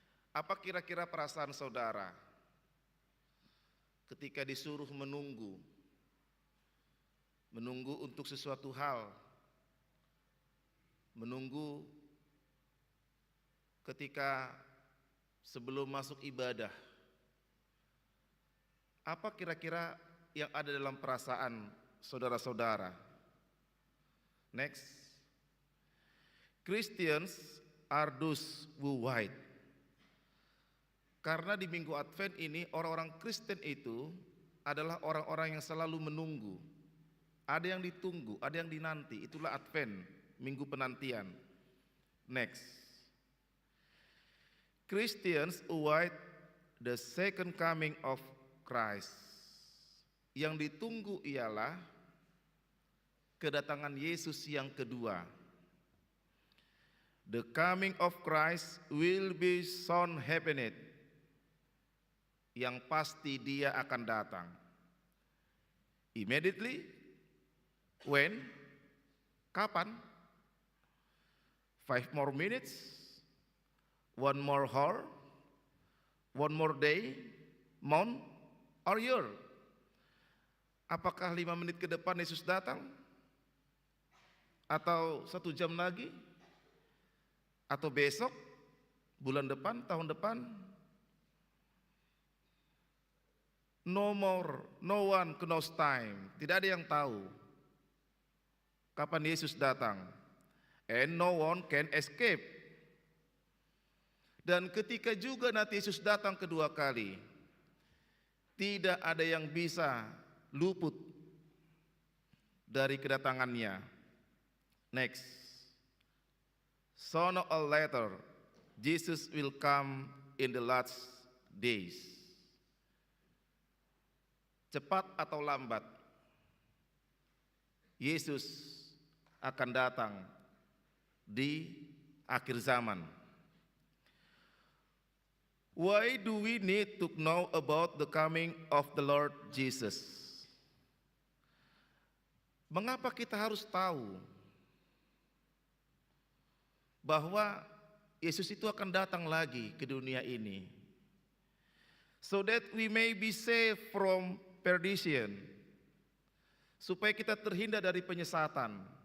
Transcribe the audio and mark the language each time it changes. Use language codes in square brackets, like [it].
[id] Apa kira-kira perasaan saudara ketika disuruh menunggu untuk sesuatu hal, menunggu ketika sebelum masuk ibadah? Apa kira-kira yang ada dalam perasaan saudara-saudara? Next. [en] Christians are those who wait. [id] Karena di Minggu Advent ini orang-orang Kristen itu adalah orang-orang yang selalu menunggu. Ada yang ditunggu, ada yang dinanti. Itulah Advent, Minggu penantian. Next. [en] Christians await the second coming of Christ. [id] Yang ditunggu ialah kedatangan Yesus yang kedua. [en] The coming of Christ will be soon happening. [id] Yang pasti dia akan datang. [en] Immediately? When? [id] Kapan? [en] 5 more minutes? 1 more hour? 1 more day? Month? Or year? [id] Apakah 5 menit ke depan Yesus datang? Atau 1 jam lagi? Atau besok? Bulan depan? Tahun depan? [en] No more, no one knows time. [id] Tidak ada yang tahu kapan Yesus datang. [en] And no one can escape. [id] Dan ketika juga nanti Yesus datang kedua kali, tidak ada yang bisa luput dari kedatangannya. [en] Next. Sooner or later, Jesus will come in the last days. [id] Cepat atau lambat, Yesus akan datang di akhir zaman. [en] Why do we need to know about the coming of the Lord Jesus? [id] Mengapa kita harus tahu bahwa Yesus itu akan datang lagi ke dunia ini? [en] So that we may be saved from perdition, [id] supaya kita terhindar dari penyesatan.